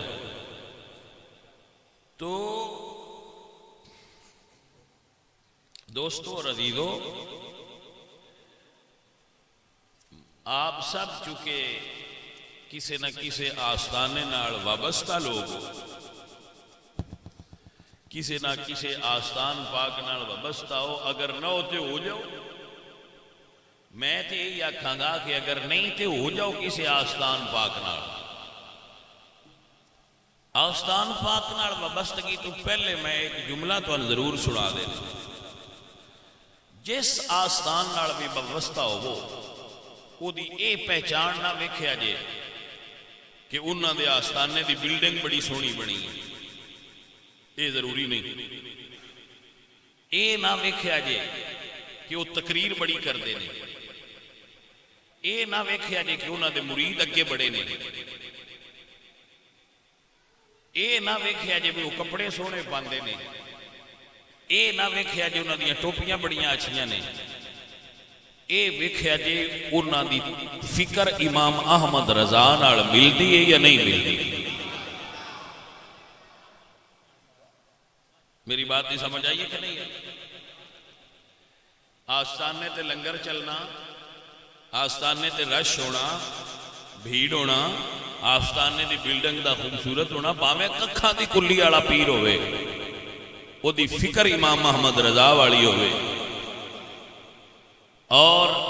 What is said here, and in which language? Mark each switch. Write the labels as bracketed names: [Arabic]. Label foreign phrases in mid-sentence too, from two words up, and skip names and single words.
[Punjabi] تو دوستو اور عزیزو، آپ سب چونکہ کسی نہ کسی آستانے نال وابستہ لوگ، کسی نہ کسی آستان پاک نال وابستہ ہو، اگر نہ ہوتے ہو جاؤ، میں تے یہ آکھاں گا کہ اگر نہیں تے ہو جاؤ کسی آستان پاک نال۔ آستان پاک نال وابستگی تو پہلے میں ایک جملہ تو ضرور سنا دینا، جس آستان نال بھی وابستہ ہو وہ دی اے پہچان نہ ویکھیا جے کہ انہاں دے آستانے دی بلڈنگ بڑی سونی بنی ہے، اے ضروری نہیں۔ اے نہ ویکھیا جے کہ وہ تقریر بڑی کر دے نے، اے نہ ویکھیا جے کہ انہاں دے مرید اگے بڑے نے، اے نہ ویکھیا جے بھی وہ کپڑے سونے پاندے نے، اے نہ ویکھیا جے انہاں دیاں ٹوپیاں بڑیاں اچھیاں نے، اے ویکھیا جے انہاں دی فکر امام احمد رضا نال ملدی ہے یا نہیں ملدی۔ میری بات نہیں سمجھ آئیے کہ نہیں ہے؟ آستانے تے لنگر چلنا، آستانے تے رش ہونا، بھیڑ ہونا، آستانے دی بلڈنگ دا خوبصورت ہونا، باویں ککھاں دی کلی والا پیر ہوئے، وہ دی فکر امام محمد رضا والی ہوئے، اور